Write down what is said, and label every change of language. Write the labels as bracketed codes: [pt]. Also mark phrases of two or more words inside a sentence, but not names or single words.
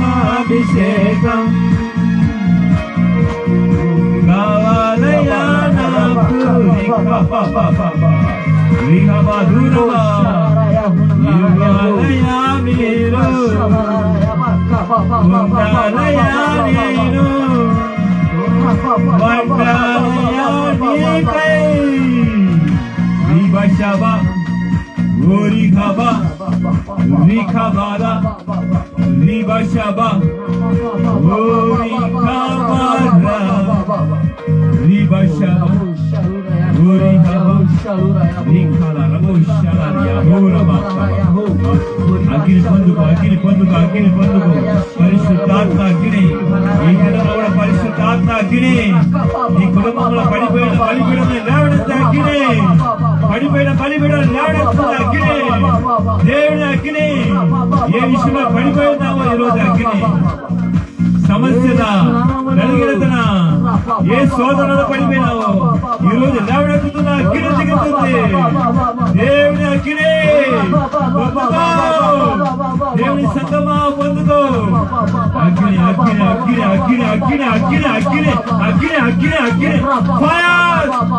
[te] Atma Abhishekam, Kavalaya Napu, Riha Badurava, Yuvalaya Miro, Kundaraya Nino, Vandalaya Nikai, Riba Shaba, Urikaba, Rikabara, Riba Shaba, Urikabara, Riba Shaba, Urikaba, Rikala, Rabo Shalaria, Uraba, Agil Panduko, Agil Panduko, Agil Panduko, Parishuddhatma Agni, Ikanamala Parishuddhatma Agni, Nikodamala Palipeda, Palipeda, Lavadasta Agni, Palipeda, Palipeda, Lavadasta Agni, Devna Agni, Yevishima Palipeda, Yeroda Agni, సమస్యదా నలిగినదనా ఏ సోదరుల పడిపోయినావో ఈ రోజు లేవనెత్తుతున్న అగ్ని దిగుతుంది దేవుని అగ్ని పొందుకో దేవుని సంగమా పొందుకో అగ్ని అగ్ని అగ్ని అగ్ని అగ్ని అగ్ని అగ్ని అగ్ని అగ్ని అగ్ని ఫైర్